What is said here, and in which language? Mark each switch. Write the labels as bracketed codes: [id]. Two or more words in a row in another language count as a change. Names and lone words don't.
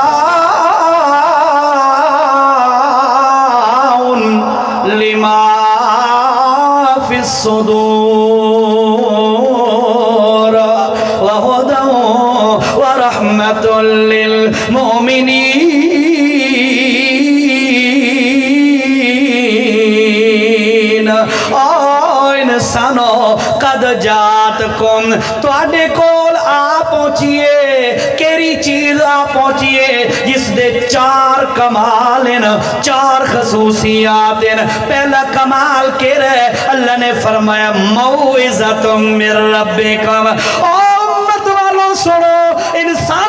[ar] لما فی الصدور وہدی ورحمۃ للمؤمنین۔ [pa] او انسانو [ar] قد جاتکم، [pa] تواڈے کول آ پہنچیے، کیری چیز آ پہنچیے جس دے چار کمال ہیں، چار خصوصیات ہیں۔ پہلا کمال کہہ رہے اللہ نے فرمایا [ar] موعظۃ من ربکم، [pa] او امت والوں سنو، انسان